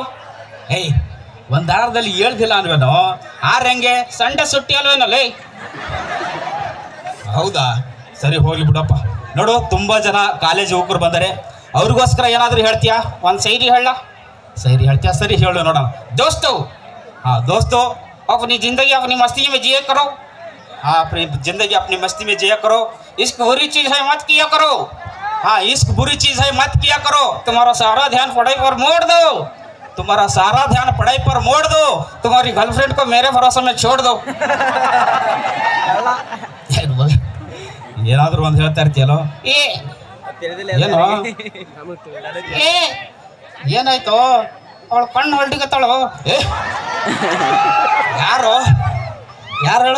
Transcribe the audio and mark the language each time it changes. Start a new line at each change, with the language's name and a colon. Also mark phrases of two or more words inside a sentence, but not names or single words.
Kannada: ಏಯ್, ಒಂದು ವಾರದಲ್ಲಿ 7 ದಿನ ಅನ್ವೇನೋ? 6 ಹೆಂಗೆ? ಸಂಡೆ ಸುಟ್ಟಿ ಅಲ್ವೇನಲ್ಲಿ. ಹೌದಾ, ಸರಿ ಹೋಗ್ಲಿ ಬಿಡಪ್ಪ. ನೋಡು, ತುಂಬ ಜನ ಕಾಲೇಜ್ ಯುವಕರು ಬಂದರೆ ಅವ್ರಿಗೋಸ್ಕರ ಏನಾದರೂ ಹೇಳ್ತೀಯಾ? ಒಂದು ಸೈರಿ ಹೇಳ. ಸರಿ ಹೇಳ್ತೀಯಾ? ಸರಿ ಹೇಳು ನೋಡೋಣ.
Hindi: दोस्तों, हाँ दोस्तों, अपनी जिंदगी अपनी मस्ती में जिया करो. हाँ अपनी जिंदगी अपनी मस्ती में जिया करो. इश्क बुरी चीज है, मत किया करो. हाँ इश्क बुरी चीज है, मत किया करो. तुम्हारा सारा ध्यान पढ़ाई पर मोड़ दो. तुम्हारा सारा ध्यान पढ़ाई पर मोड़ दो. तुम्हारी गर्लफ्रेंड को मेरे भरोसे में छोड़ दो.
Kannada: ಏನಾದರೂ ಒಂದು ಹೇಳ್ತಾ ಇರ್ತೀಯಲ್ಲೋ? ಏ ಏನೋ ಏ ಏನಾಯ್ತು? ಅವಳು ಕಣ್ಣು ಹೊಲ್ಟಿಗತ್ತಳು. ಏ ಯಾರು ಹೇಳು?